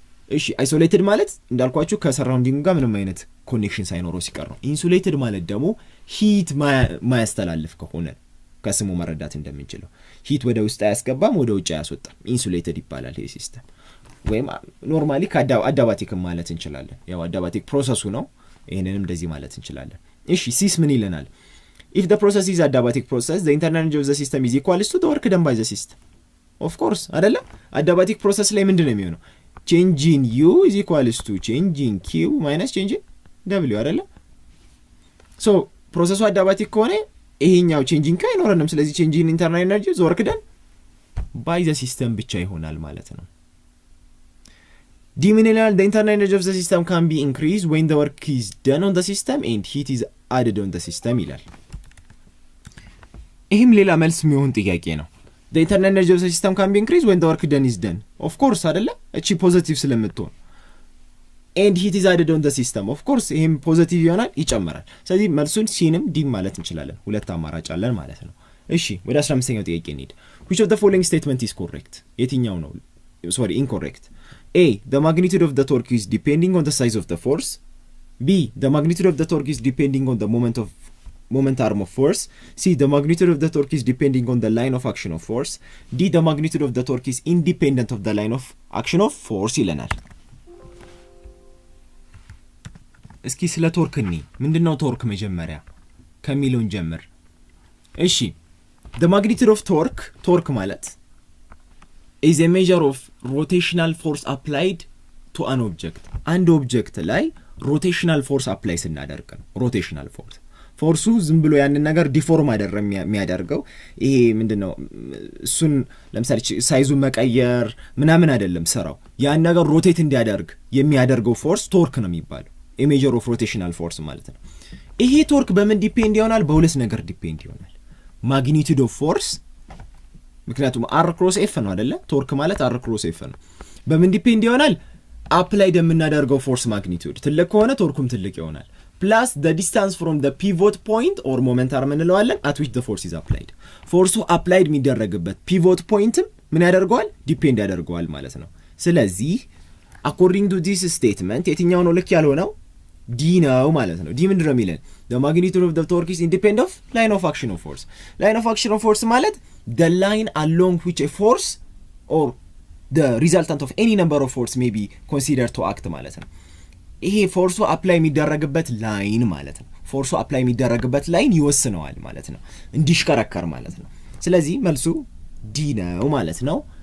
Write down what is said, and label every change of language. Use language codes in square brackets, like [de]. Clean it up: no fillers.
[am] እሺ አይሶሌትድ ማለት እንዳልኳችሁ ከሰራውንዲንግ ጋር ምንም አይነት ኮኔክሽን ሳይኖረው ሲቀር ነው። ኢንሱሌትድ ማለት ደግሞ ሂት ማያስተላልፍ ከሆነ ከስሙ መረዳት እንደምንችለው ሂት ወደ ውስጥ አያስገባም፣ ወደ ውጭ አያስወጣም፣ ኢንሱሌትድ ይባላል ይሄ ሲስተም። ወይም ኖርማሊ አዳባቲክ ማለት እንችላለን። ያው አዳባቲክ ፕሮሰሱ ነው፣ ይሄንንም እንደዚህ ማለት እንችላለን። እሺ ሲስ ምን ይለናል? [en] if the process is adiabatic process the internal energy of the system is equal to the work done by the system. of course አይደለ? [am] adiabatic process ላይ ምንድነው የሚሆነው? [en] change in u is equal to change in q minus change in w [am] አይደለ? [en] so [am] ፕሮሰሱ adiabatic ከሆነ ይሄኛው [en] change in q [am] አይኖርንም። ስለዚህ [en] change in internal energy the work done by the system [am] ብቻ ይሆናል ማለት ነው። [en] the internal energy of the system can be increased when the work is done on the system and heat is added on the system [am] ይላል። ይሄም ሌላ መልስ የሚሆን ጥያቄ ነው። [en] the internal energy of the system can be increased when the work done is done of course አይደለ? [am] እቺ ፖዚቲቭ ስለምትሆን [en] and heat is added on the system of course [am] ይሄም ፖዚቲቭ ይሆናል፣ ይጨምራል። ስለዚህ መልሱን ሲንም ዲ ማለት እንችላለን። ሁለት አማራጭ አለን ማለት ነው። እሺ ወደ 15ኛው ጥያቄ እንሂድ። [en] which of the following statement is correct? [am] የትኛው ነው incorrect? [en] A the magnitude of the torque is depending on the size of the force. B the magnitude of the torque is depending on the moment arm of force. C the magnitude of the torque is depending on the line of action of force. D the magnitude of the torque is independent of the line of action of force [am] ይለናል። እስኪ ስለ ቶርክ ምንድነው ቶርክ መጀመሪያ ከሚሉን ጀምር። እሺ [en] the magnitude of torque ማለት is a measure of rotational force applied to an object. [am] አንድ ኦብጀክት ላይ [en] rotational force apply [am] ስናደርግ ነው rotational force። ፎርሱ ዝም ብሎ ያንን ነገር ዲፎርም አይደረም የሚያደርገው። ይሄ ምንድነው እሱን ለምሳሌ ሳይዙን መቀየር ምናምን አይደለም ስራው። ያን ነገር ሮቴት እንዲያደርግ የሚያደርገው ፎርስ ቶርክ ነው የሚባለው። a measure of rotational force ማለት ነው። ይሄ ቶርክ በምን ዲፔንድ ይሆናል? በሁለት ነገር ዲፔንድ ይሆናል። magnitude of force ምክንያቱም r cross f ነው አይደለ? ቶርክ ማለት r cross f ነው። በምን ዲፔንድ ይሆናል? አፕላይድ የምናደርገው ፎርስ ማግኒቲዩድ ትልቅ ከሆነ ቶርኩም ትልቅ ይሆናል። [en] plus the distance from the pivot point or moment arm [am] እንለዋለን [en] at which the force is applied. [am] ፎርሱ አፕላይድ የሚደረግበት ፒቮት ፖይንትም ምን ያደርገዋል? ዲፔንድ ያደርገዋል ማለት ነው። ስለዚህ according to this statement የትኛው ነው ልክ ያልሆነው? ዲ ነው ማለት ነው። ዲ ምንድነው የሚለን? [en] the magnitude of the torque is independent of line of action of force. [am] line of action of force ማለት [en] the line along which a force or the resultant of any number of force may be considered to act [am] ማለት ነው። ይሄ ፎርሱ አፕላይ የሚደረግበት ላይን ማለት ነው። ፎርሱ አፕላይ የሚደረግበት ላይን ይወስነዋል ማለት ነው፣ እንዲሽከረከር ማለት ነው። ስለዚህ መልሱ ዲ ነው ማለት ነው።